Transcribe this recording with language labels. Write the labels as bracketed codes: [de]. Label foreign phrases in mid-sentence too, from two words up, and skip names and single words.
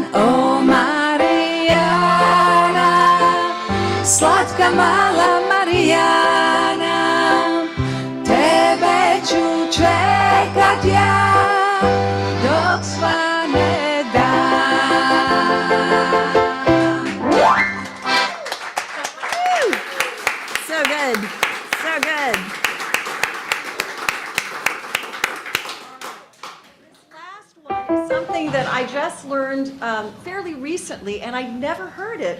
[hr] O Marijana, slatka mala Marijana, tebe ću čekat ja dok svane dan. [en] So good, so good. Something that I just learned fairly recently, and I never heard it.